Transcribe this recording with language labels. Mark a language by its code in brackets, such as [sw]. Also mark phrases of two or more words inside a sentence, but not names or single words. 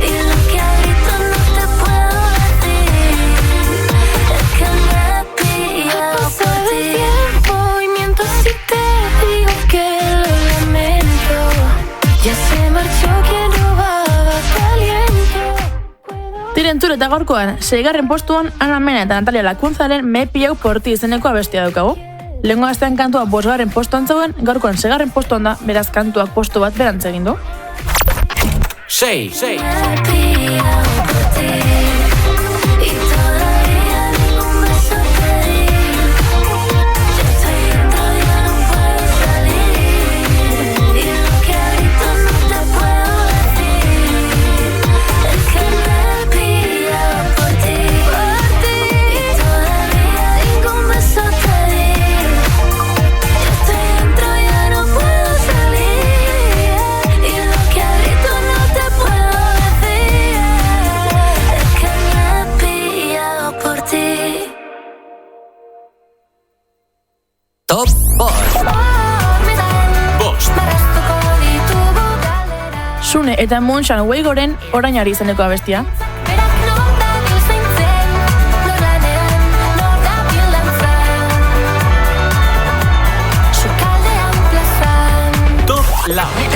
[es] Y lo que grito no te puedo decir. Es que me he pillado por ti. El tiempo y miento si te digo que lo lamento. Ya se marchó quien robaba tu aliento. [eu] Entzule eta gaurkoan, 6. postuan Ana Mena eta Natalia Lakunzaren Me he pillado por ti izeneko abestia daukagu. Lehengo aztean kantua 5. postuan zegoen, gaurkoan 6. postuan da, beraz kantuak postu bat berantz egin du. 6. [es] Me he pillado por ti. Y todavía ningún beso te di. Yo estoy dentro, ya no puedo salir. Y lo que grito no te puedo decir. Es que me he pillado por ti. Y todavía ningún beso te di. Yo estoy dentro, ya no puedo salir. Y lo que grito no te puedo decir. Es que me he pillado por ti. [eu] Top Bost. Bost. Sune eta Moonshine Weigoren Orainari izeneko abestia. Top Lau.